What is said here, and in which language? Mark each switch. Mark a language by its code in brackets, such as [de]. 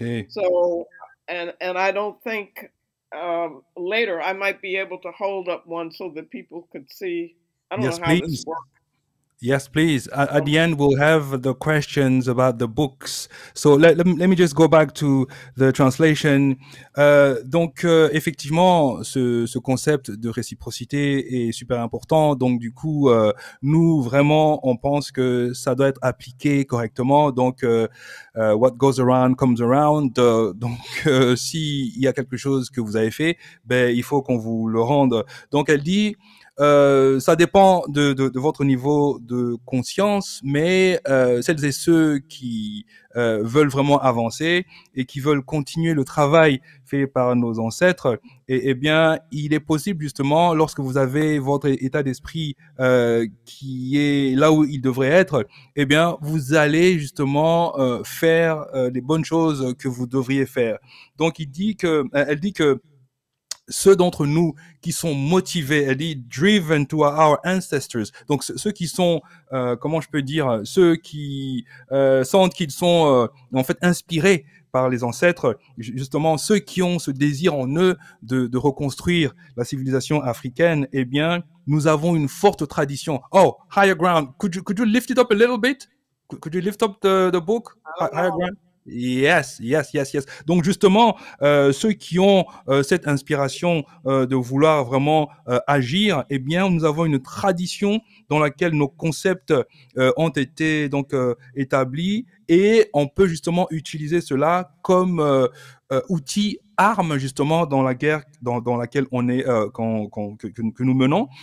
[en] So, and I don't think later I might be able to hold up one so that people could see. I don't know how this works. Yes, please. At the end, we'll have the questions about the books. So let me just go back to the translation. [fr] Donc, effectivement, ce concept de réciprocité est super important. Donc, du coup, nous, vraiment, on pense que ça doit être appliqué correctement. [en] Donc, what goes around comes around. [fr] Donc, s'il y a quelque chose que vous avez fait, ben, il faut qu'on vous le rende. Donc, elle dit... ça dépend de votre niveau de conscience, mais celles et ceux qui veulent vraiment avancer et qui veulent continuer le travail fait par nos ancêtres, eh bien, il est possible justement, lorsque vous avez votre état d'esprit qui est là où il devrait être, eh bien, vous allez justement faire les bonnes choses que vous devriez faire. Donc, elle dit que ceux d'entre nous qui sont motivés, elle dit [en] driven to our ancestors. [fr] Donc ceux qui sont, comment je peux dire, ceux qui sentent qu'ils sont en fait inspirés par les ancêtres, justement ceux qui ont ce désir en eux de reconstruire la civilisation africaine. Eh bien, nous avons une forte tradition. [en] Oh, Higher Ground. Could you lift it up a little bit? Could you lift up the book? Higher Ground. Yes. [fr] Donc justement, ceux qui ont cette inspiration de vouloir vraiment agir, eh bien, nous avons une tradition dans laquelle nos concepts ont été donc établis et on peut justement utiliser cela comme outil, arme justement dans la guerre dans laquelle on est que nous menons.